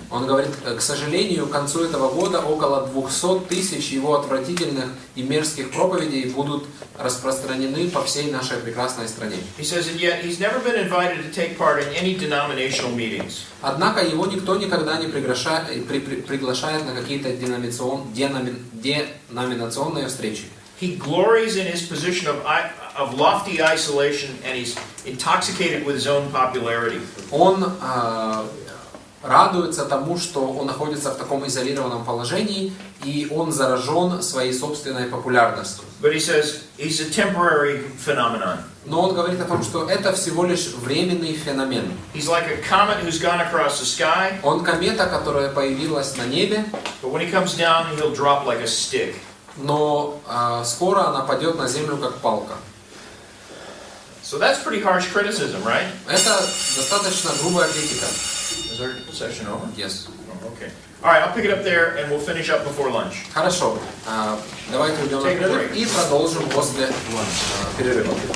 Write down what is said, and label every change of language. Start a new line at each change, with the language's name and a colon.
Russian: Он говорит, к сожалению, к концу этого года около 200 тысяч его отвратительных и мерзких проповедей будут распространены по всей нашей прекрасной стране.
English: He says, and yet he's never been invited to take part in any denominational meetings.
Russian: Однако его никто никогда не приглашает на какие-то деноминационные встречи.
English: He glories in his position of lofty isolation, and he's intoxicated with his own popularity.
Russian: Он радуется тому, что он находится в таком изолированном положении, и он заражен своей собственной популярностью.
English: But he says he's a temporary phenomenon.
Russian: Но он говорит о том, что это всего лишь временный феномен.
English: He's like a comet who's gone across the sky.
Russian: Он комета, которая появилась на небе.
English: But when he comes down, he'll drop like a stick.
Russian: Но скоро она падет на землю как палка.
English: So that's pretty harsh criticism, right?
Russian: Это достаточно грубая критика.
English: Is our session over? Yes. Oh, okay. All right, I'll pick it up there, and we'll finish up before lunch.
Russian: Хорошо. Давайте уйдем на перерыв и продолжим после перерыва.